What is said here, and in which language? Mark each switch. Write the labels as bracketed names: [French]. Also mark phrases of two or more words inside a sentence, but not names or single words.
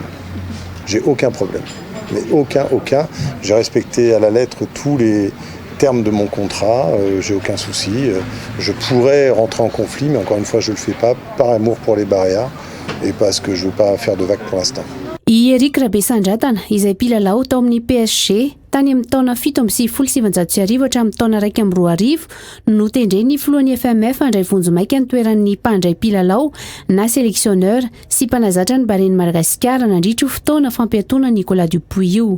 [French] J'ai aucun problème. Mais aucun. J'ai respecté à la lettre tous les termes de mon contrat, j'ai aucun souci. Je pourrais rentrer en conflit, mais encore une fois, je ne le fais pas par amour pour les Baréas et parce que je ne veux pas faire de vagues pour l'instant. [Malagasy] I Eric Rabesandratana izay mpilalao tao amin'ny PSG tany amin'ny taona 7 hatramin'ny taona 2012 no tendreny ny filohan'ny FMF andray vonjomaika ny toeran'ny mpandray mpilalao na sélectionneur sy mpanazatra ny bareny Madagasikara nandritra io fotoana fampiatoana Nicolas Dupuy io.